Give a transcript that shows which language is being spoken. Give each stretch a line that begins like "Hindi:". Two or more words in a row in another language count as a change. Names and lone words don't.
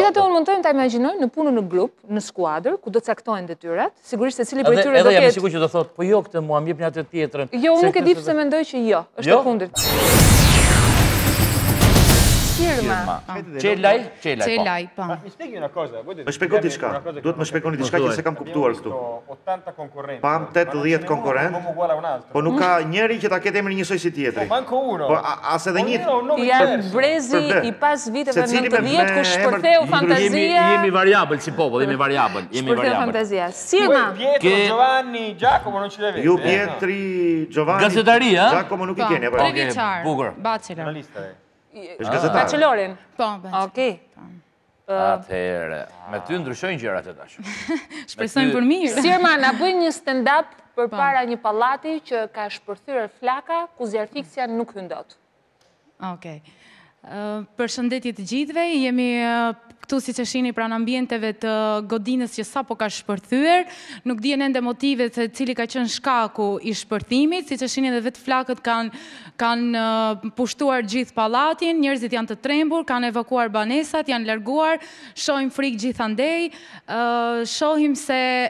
Albanian: Megjithatë unë mundojmë ta imagjinoj në punën në grup, në skuadër, ku do caktohen detyrat, sigurisht secili prej tyre do ketë. Edhe jam i sigurt që do thotë, po jo këtë mua, më jepni atë tjetrën. Jo, unë nuk e di pse mendoj që jo, është e kundërt. Sirma. Çelaj, po.
Italian: Mi spieghi una cosa, voi
Albanian: Më shpjegoni diçka. Duhet më shpjegoni diçka që se kam kuptuar këtu.
Italian: 80 concorrenti.
Albanian: Pam 80 konkurrent. Po nuk ka njëri që ta ketë emrin njësoj si tjetri.
Italian: Manco uno.
Albanian: Po as edhe një. Janë brezi i pas viteve 90 ku shpërtheu fantazia. Jemi variabël si popull, jemi variabël. Shpërtheu fantazia. Sirma.
Italian: Pietro, Giovanni, Giacomo non ce l'avete.
Albanian: Ju Pietri, Giovanni. Gazetaria? Giacomo nuk i keni apo? Bukur. Bachelor. Është gazetar. Bachelorin? Po, Okej. Atëherë, me ty ndryshojnë gjërat e tash. Shpresojmë për mirë. Sirma, na bëj një stand-up përpara një pallati që ka shpërthyer flaka ku zjarfiksia nuk hyn dot. Okej. Përshëndetje të gjithëve, jemi këtu si që shini pranë ambienteve të godinës që sa po ka shpërthyer, nuk dihen ende motivet se cili ka qenë shkaku i shpërthimit, si që shini dhe vetë flakët kanë pushtuar gjithë pallatin, njerëzit janë të trembur, kanë evakuar banesat, janë larguar, shohim frikë gjithandej, shohim se...